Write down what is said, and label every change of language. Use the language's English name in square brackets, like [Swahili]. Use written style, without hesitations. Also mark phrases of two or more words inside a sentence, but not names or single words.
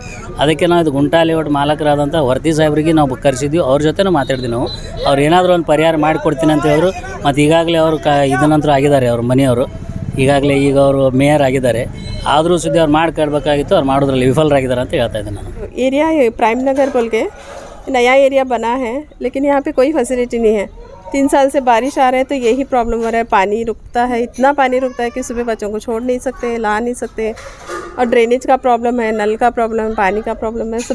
[Kannada] ಅದಕ್ಕೆ ನಾವು ಇದು ಗುಂಟಾ ಲೇಔಟ್ ಮಾಲಕರಾದಂಥ ವರ್ತಿ ಸಾಹೇಬ್ರಿಗೆ ನಾವು ಕರೆಸಿದ್ವಿ. ಅವ್ರ ಜೊತೆನೂ ಮಾತಾಡಿದ್ವಿ ನಾವು. ಅವ್ರು ಏನಾದರೂ ಒಂದು ಪರಿಹಾರ ಮಾಡಿಕೊಡ್ತೀನಿ ಅಂತ ಹೇಳಿದ್ರು. ಮತ್ತು ಈಗಾಗಲೇ ಅವರು ಇದನ್ನಂತರೂ ಆಗಿದ್ದಾರೆ, ಅವ್ರ ಮನೆಯವರು ಈಗಾಗಲೇ ಈಗ ಅವರು ಮೇಯರ್ ಆಗಿದ್ದಾರೆ. ಆದರೂ ಸುದ್ದಿ ಅವ್ರು ಮಾಡ್ಕೊಡ್ಬೇಕಾಗಿತ್ತು, ಅವ್ರು ಮಾಡೋದ್ರಲ್ಲಿ ವಿಫಲರಾಗಿದ್ದಾರೆ ಅಂತ ಹೇಳ್ತಾ ಇದ್ದೀನಿ ನಾನು. [Hindi] एरिया है प्राइम नगर बोल के नया एरिया बना है, लेकिन यहाँ पे कोई फैसिलिटी नहीं है। 3 साल से बारिश आ रहा है तो यही प्रॉब्लम हो रहा है। पानी रुकता है, इतना पानी रुकता है कि सुबह बच्चों को छोड़ नहीं सकते, ला नहीं सकते। और ड्रेनेज का प्रॉब्लम है, नल का प्रॉब्लम है, पानी का प्रॉब्लम है।